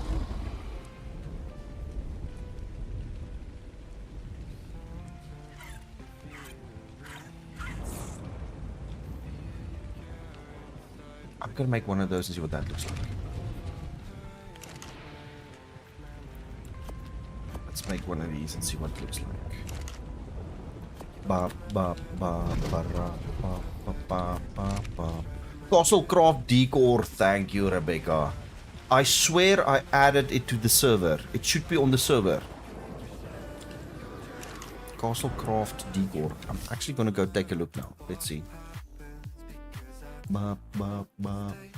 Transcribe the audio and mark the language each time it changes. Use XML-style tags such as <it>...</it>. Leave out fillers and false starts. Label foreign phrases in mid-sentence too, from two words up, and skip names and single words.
<en>I'm gonna make one of those and see what that looks like. Let's make one of these and see what it looks like. Ba ba ba ba ra, ba ba ba ba ba. Castlecraft decor, thank you, Rebecca. I swear I added it to the server. It should be on the server. Castlecraft decor. I'm actually gonna go take a look now. Let's see. ba, ba, ba.</en>